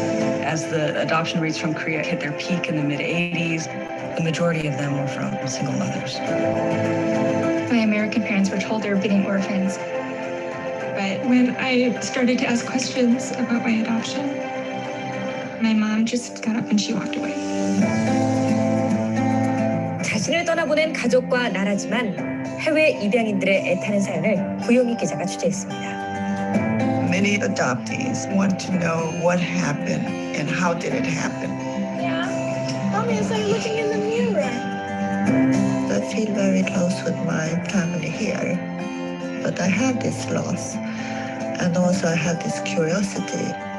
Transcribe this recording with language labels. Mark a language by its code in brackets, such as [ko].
[en] As the adoption rates from Korea hit their peak in the mid-'80s, The majority of them were from single mothers. My American parents were told they were getting orphans. But when I started to ask questions about my adoption, my mom just got up and she walked away. [ko] 자신을 떠나보낸 가족과 나라지만 해외 입양인들의 애타는 사연을 구용희 기자가 취재했습니다. [en] Many adoptees want to know what happened and how did it happen. Yeah, Mommy, it's like looking in the mirror. I feel very close with my family here, but I have this loss, and also I have this curiosity.